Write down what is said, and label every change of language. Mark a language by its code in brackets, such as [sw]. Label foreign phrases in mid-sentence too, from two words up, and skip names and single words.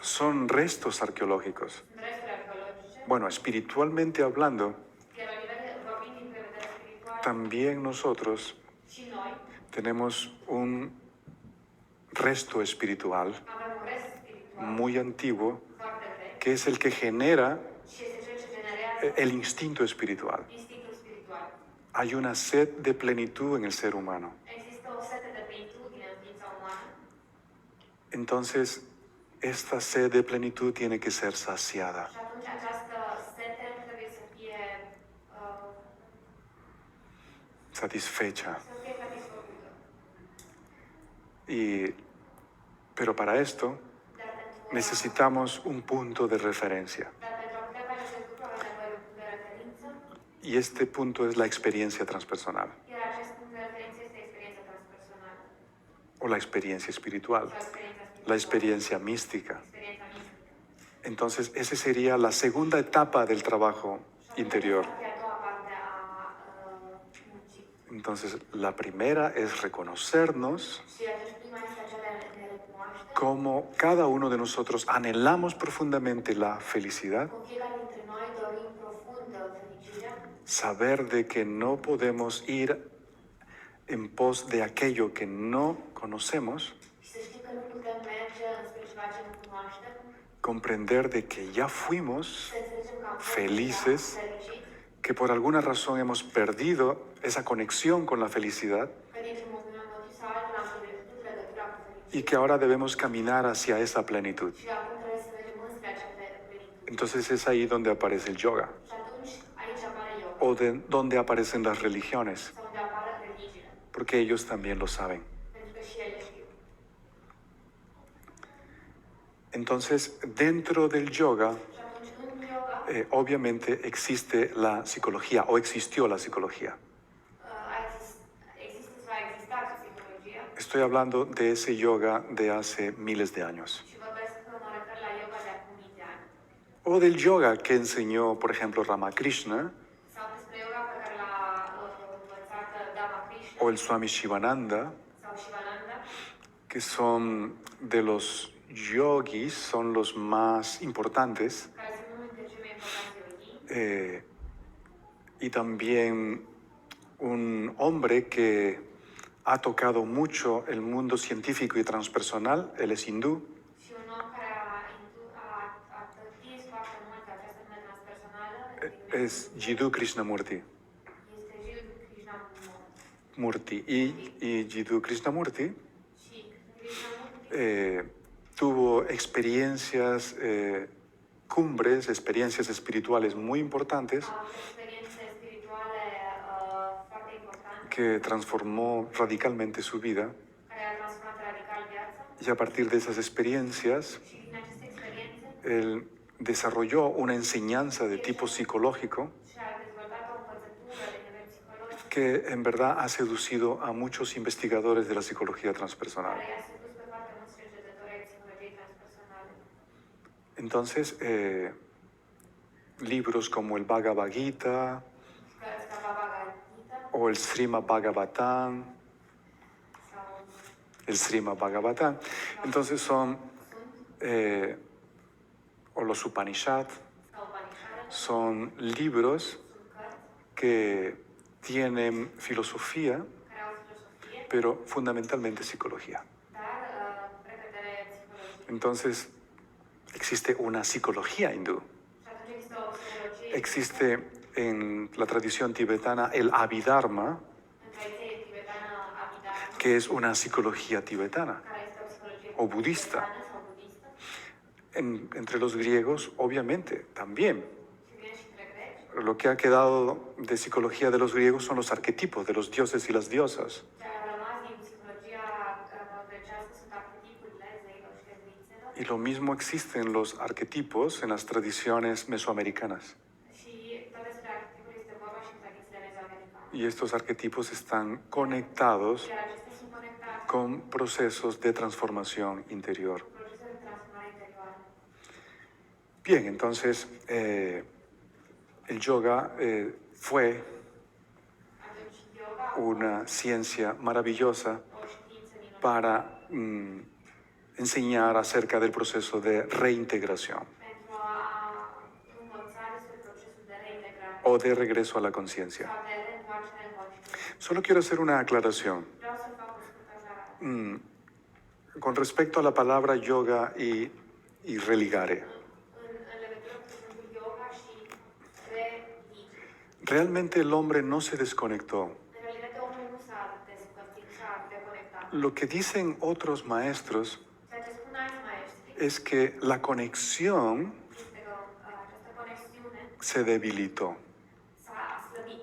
[es] son restos arqueológicos. [ro] Sunt resturi arheologice, [es] Bueno, espiritualmente hablando, [ro] iar la nivel vorbind din vedere spiritual, [es] también nosotros [ro] și noi [es] tenemos un resto espiritual [ro] avem un rest spiritual [es] muy antiguo [ro] foarte vechi [es] que es el que genera [ro] și este cel ce generează [es] el instinto espiritual. [ro] instinctul spiritual. [es] Hay una sed de plenitud en el ser humano. [ro] Există o sete de plenitudine în ființa umană. [es] Entonces, esta sed de plenitud tiene que ser saciada. [ro] Și atunci această sete trebuie să fie [es] Satisfecha. [ro] satisfăcută. [es] Pero para esto [ro] Dar pentru, [es] necesitamos un punto de referencia. [ro] dar pentru a putea face acest lucru avem nevoie de un punct de referință, [es] Y este punto es la experiencia transpersonal [ro] iar acest punct de referință este experiența transpersonală [es] o la experiencia espiritual, [ro] sau experiența spirituală, [es] la experiencia mística. [ro] experiența mistică. [es] Entonces, esa sería la segunda etapa del trabajo [ro] Și [es] interior. [ro] atunci este a doua parte a muncii. [es] Entonces, la primera es reconocernos [ro] Și atunci prima este aceea de a ne recunoaște [es] como cada uno de nosotros anhelamos profundamente la felicidad, [ro] cum fiecare dintre noi dorim profund fericirea, [es] saber de que no podemos ir en pos de aquello que no conocemos, [ro] și să știm că nu putem merge înspre ceva ce nu cunoaștem, [es] comprender de que ya fuimos, [ro] să înțelegem că am fost [es] Felices. [ro] deja fericiți, [es] que por alguna razón hemos perdido esa conexión con la felicidad [ro] că dintr-un motiv sau altul am pierdut legătura cu fericirea [es] y que ahora debemos caminar hacia esa plenitud. [ro] și acum trebuie să mergem înspre acea plenitud. [es] Entonces es ahí donde aparece el yoga [ro] Și atunci aici apare yoga, [es] o donde aparecen las religiones, [ro] sau unde apare religiile, [es] porque ellos también lo saben. [ro] pentru că și ele știu. [es] Entonces, dentro del yoga, [ro] Și atunci în yoga [es] obviamente existe la psicología o existió la psicología. [ro] există sau a existat psihologia [es] Estoy hablando de ese yoga de hace miles de años. [ro] și vorbesc că mă refer la yoga de acum mii de ani. [es] O del yoga que enseñó, por ejemplo, Ramakrishna [ro] Sau despre yoga pe care l-a învățat Dhamma Krishna [es] o el Swami Shivananda, [ro] sau Shivananda, [es] que son de los yogis, son los más importantes, [ro] care sunt unul dintre cei mai importanți yogi, [es] y también un hombre que ha tocado mucho el mundo científico y transpersonal, él es hindú, [ro] și un om care a atins foarte mult această lume transpersonală, [es] es Jiddu Krishnamurti. [ro] este Jiddu Krishnamurti. [es] Murti. Y Jiddu Krishnamurti [ro] Și Krishnamurti [es] tuvo experiencias, cumbres, experiencias espirituales muy importantes [ro] a avut experiențe spirituale foarte importante, [es] que transformó radicalmente su vida. [ro] care a transformat radical viața [es] Y a partir de esas experiencias [ro] și din aceste experiențe [es] él desarrolló una enseñanza de tipo psicológico [ro] și a dezvoltat o învățătură de nivel psihologic [es] que en verdad ha seducido a muchos investigadores de la psicología [ro] care [es] transpersonal. [ro] i-a sedus pe foarte mulți cercetători ai psihologiei transpersonale. [es] Entonces, libros como el Bhagavad Gita [ro] Cărți ca Bhagavad Gita [es] o el Srimad Bhagavatam, [ro] sau [es] el Srimad Bhagavatam, entonces son, o los Upanishad, [ro] sau Upanishadele, [es] son libros [ro] sunt cărți [es] que tienen filosofía, [ro] care au filosofie, [es] pero fundamentalmente psicología. [ro] dar repetele psihologie. [es] Entonces, existe una psicología hindú. [ro] Și atunci există o psihologie [es] Existe en la tradición tibetana el Abhidharma, [ro] în tradiție tibetană Abhidharma, [es] que es una psicología tibetana. [ro] care este o psihologie [es] O budista. [ro] tibetană sau budistă, [es] Entre los griegos, obviamente, también. [ro] și vine și între greci. [es] Lo que ha quedado de psicología de los griegos son los arquetipos de los dioses y las diosas. [ro] Ce a rămas din psihologia grecească sunt arhetipurile zeilor și zeițelor [es] Y lo mismo existe en los arquetipos en las tradiciones mesoamericanas. [ro] și tot despre arhetipuri este vorba și în tradițiile mezoamericane. [es] Y estos arquetipos están conectados [ro] Iar acestea sunt conectate [es] con procesos de transformación interior. [ro] cu procesul de transformare interioară. [es] Bien, entonces el yoga fue [ro] Atunci, yoga, [es] una ciencia maravillosa [ro] o știință minunată [es] para enseñar acerca del proceso de reintegración [ro] pentru a învăța despre procesul de reintegrare [es] o de regreso a la conciencia. [ro] sau de reîntoarcere în conștiință. [es] Solo quiero hacer una aclaración. [ro] Vreau să fac o scurtă aclarare. [es] Con respecto a la palabra yoga y religare. [ro] În legătură cu cuvântul yoga și religie. [es] Realmente el hombre no se desconectó. [ro] În realitate, omul nu s-a despărțit, s-a deconectat. [es] Lo que dicen otros maestros [ro] Ceea ce spun alți maestri [es] es que la conexión [ro] este că această conexiune [es] se debilitó, [ro] s-a slăbit